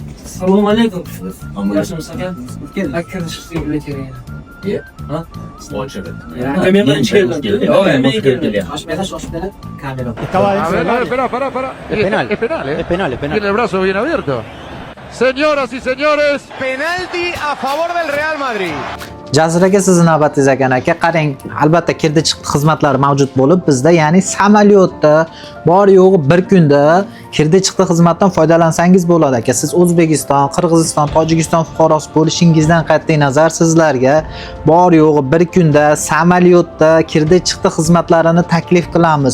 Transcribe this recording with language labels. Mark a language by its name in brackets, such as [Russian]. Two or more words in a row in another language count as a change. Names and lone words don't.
[Uzbek] Assalomu alaykum. Alaykum. Yaxshimisiz aka? Kirishga kerak. Ha? Ochadi. Men bilan keldim. Yo'q, men keldim. Shoshmela, kamera. [Spanish] A ver, para. Es penal. Es penal, ¿eh? Es penal, es penal. Tiene el brazo bien abierto. Señoras y señores, penalti a favor del Real Madrid. [Uzbek] Jazir aka, sizni navbatingiz ekan aka. Qarang, albatta kirdi chiqdi xizmatlari mavjud bo'lib, bizda ya'ni samolyotda bor yo'g'i bir kunda kirdi chiqdi xizmatdan foydalansangiz bo'ladi aka. Siz O'zbekiston, Qirg'iziston, Tojikiston fuqarosi bo'lishingizdan qat'iy nazar sizlarga bor yo'g'i bir kunda samolyotda kirdi chiqdi xizmatlarini taklif qilamiz.